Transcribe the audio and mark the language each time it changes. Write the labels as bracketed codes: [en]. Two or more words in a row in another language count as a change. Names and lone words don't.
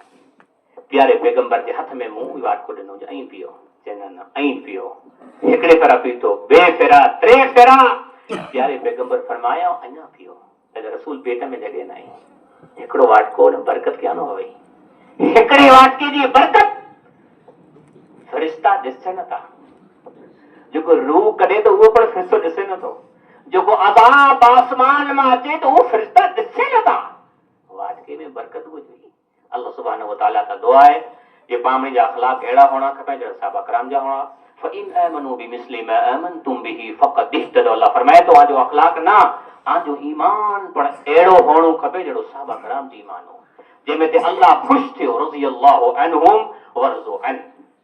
[sd] प्यारे पैगंबर जे हथ में मुंहुं वाटको ॾिनो, ऐं पियो, चवंदा न ऐं पियो, हिकिड़े फेरा पीतो, ॿिए फेरा, टे फेरा, प्यारे पैगंबर फरमाया अञा पियो, अगर रसूल पेट में जॻह न आई, हिकिड़ो वाटको बरकत क्या न हुई, हिकिड़े वाटके जी बरकत फरिश्ता ॾिसे नथा, जेको रूह कढे तो उहो पण फरिश्तो ॾिसे नथो, जेको अज़ाब आसमान मां अचे तो उहो फरिश्ता ॾिसे नथा, वाटके में बरकत हुजे। [ar] الله سبحانه وتعالى [hi] का दुआ है कि [sd] पामणी जा अखलाक अहिड़ा हुअणा खपनि जहिड़ा सहाबा कराम जा हुआ। [ar] فإن آمنوا بمثل ما آمنتم به فقد اهتدوا, [sd] अल्लाह फरमाए तो आजो अखलाक ना, आजो ईमान पण अहिड़ो हुअणो खपे जहिड़ो सहाबा कराम जो ईमान हो, जंहिंमें ते अल्लाह ख़ुशि थियो, [ar] رضي الله عنهم ورضوا عن.